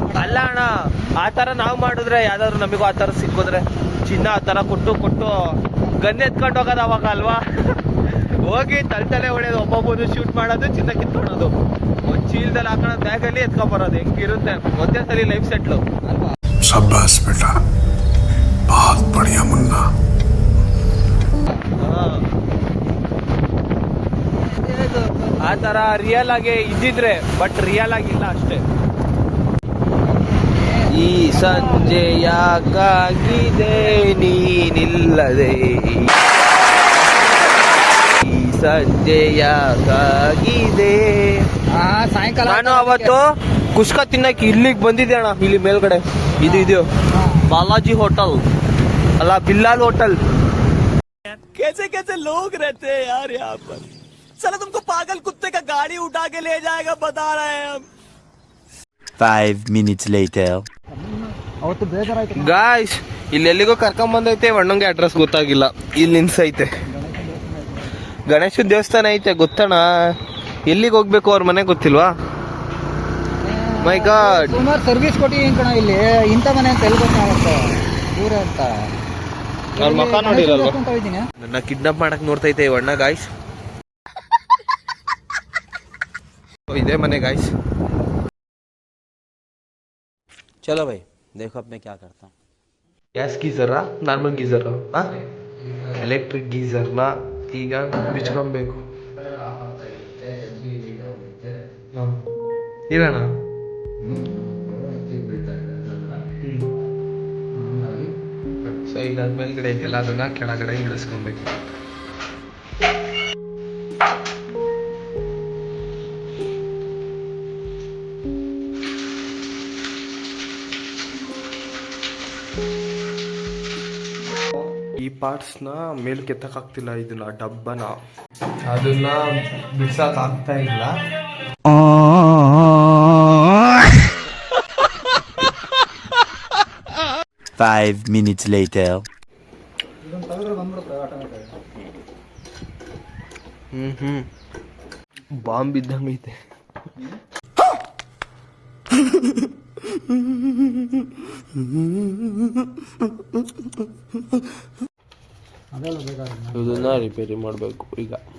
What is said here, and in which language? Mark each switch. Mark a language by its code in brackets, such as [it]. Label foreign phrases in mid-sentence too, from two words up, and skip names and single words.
[kn] ಅಲ್ಲ ಅಣ್ಣ, ಆ ತರ ನಾವ್ ಮಾಡಿದ್ರೆ ಯಾವ್ದಾದ್ರು ನಮಗೂ ಆ ತರ ಸಿಕ್ಕಿದ್ರೆ ಚಿನ್ನ ಆ ತರ ಕೊಟ್ಟು ಗನ್ ಎತ್ಕೊಂಡು ಹೋಗೋದು ಅವಾಗ ಅಲ್ವಾ. ಹೋಗಿ ತಲೆ ಹೊಡೆಯೋದು, ಒಬ್ಬೊಬ್ಬನು ಶೂಟ್ ಮಾಡೋದು, ಚಿನ್ನ ಕಿತ್ಕೊಳೋದು, ಒಂದ್ ಚೀಲದಲ್ಲಿ ಹಾಕೋಣ, ಬ್ಯಾಗಲ್ಲಿ ಎತ್ಕೊಂಡ್ ಬರೋದು. ಹೆಂಗಿರುತ್ತೆ ಒಂದೇ ಸಲ [en] life settle. [hi] शाबाश बेटा, बहुत बढ़िया मुन्ना. [kn] ಆ ತರ ರಿಯಲ್ ಆಗಿ ಇದ್ದಿದ್ರೆ, ಬಟ್ ರಿಯಲ್ ಆಗಿಲ್ಲ ಅಷ್ಟೇ. ಈ ಸಂಜೆ ಯಾಕಾಗಿದೆ ನೀನಿಲ್ಲದೆ, ಈ ಸಂಜೆ ಯಾಕಾಗಿದೆ. ಸಾಯಂಕಾಲ ನಾನು ಅವತ್ತು ಕುಷ್ಕ ತಿನ್ನಕ್ಕೆ ಇಲ್ಲಿಗೆ ಬಂದಿದ್ದೆ ಅಣ್ಣ, ಇಲ್ಲಿ ಮೇಲ್ಗಡೆ ಇದು ಬಾಲಾಜಿ ಹೋಟೆಲ್ ಅಲ್ಲ, ಬಿಲ್ಲಾಲ್ ಹೋಟೆಲ್. [hi] कैसे कैसे लोग रहते हैं यार यहाँ पर. साला तुमको पागल कुत्ते का गाड़ी उठा के ले जाएगा, बता रहे हैं हम. [en] 5 minutes later. [kn] ಅವತ್ತು ಬೇಜಾರಾಯ್ತು ಗಾಯ್ಸ್, ಇಲ್ಲೆಲ್ಲಿಗೋ ಕರ್ಕೊಂಡ್ ಬಂದೈತೆ, ಅಣ್ಣಂಗೆ ಅಡ್ರೆಸ್ ಗೊತ್ತಾಗಿಲ್ಲ. ಇಲ್ಲಿ ನಿಲ್ಸೈತೆ ಗಣೇಶನ ದೇವಸ್ಥಾನ ಐತೆ ಗೊತ್ತಣ್ಣ. ಎಲ್ಲಿಗೆ ಹೋಗ್ಬೇಕು ಅವ್ರ ಮನೆ ಗೊತ್ತಿಲ್ವಾ? [en] my god, [kn] ಸುಮಾರು ಸರ್ವಿಸ್ ಕೊಟ್ಟಿ ಕಣ ಇಲ್ಲಿ. ಇಂಥ ಮನೆ ಅಂತ ಎಲ್ಲಿ ಗೊತ್ತಾಗುತ್ತೆ ದೂರ ಅಂತ. ಅವ್ರ ಮಕ್ಕ ನೋಡಿರಲ್ವಾ? ಅಂತ ಇದ್ದೀನಿ. ನನ್ನ ಕಿಡ್ನಾಪ್ ಮಾಡಕ್ ನೋಡ್ತೈತೆ ಈ ಅಣ್ಣ ಗಾಯ್ಸ್. ಇದೇ ಮನೆ ಗಾಯ್ಸ್. [hi] चलो भाई देखो अब मैं क्या करता हूँ. [en] gas geyser, normal geyser, electric geyser [kn] ಈಗ ಬಿಚ್ಕೊಬೇಕು. ಇರೋಣ ಸೊ ಈಗ ಮೇಲ್ಗಡೆ ಐತೆಲ್ಲ ಅದನ್ನ ಕೆಳಗಡೆ ಇಳಿಸ್ಕೊಬೇಕು. ಈ ಪಾರ್ಟ್ಸ್ನ ಮೇಲ್ ಕೆತ್ತಕ್ಕಾಗ್ತಿಲ್ಲ, ಇದನ್ನ ಡಬ್ಬನ ಅದನ್ನ ಬಿಡ್ಸಕ್ ಆಗ್ತಾ ಇಲ್ಲ. [en] Five minutes later. [kn] ಬಾಂಬ್ ಇದ್ದಂಗೈತೆ. ಇದನ್ನ ರಿಪೇರಿ ಮಾಡಬೇಕು ಈಗ.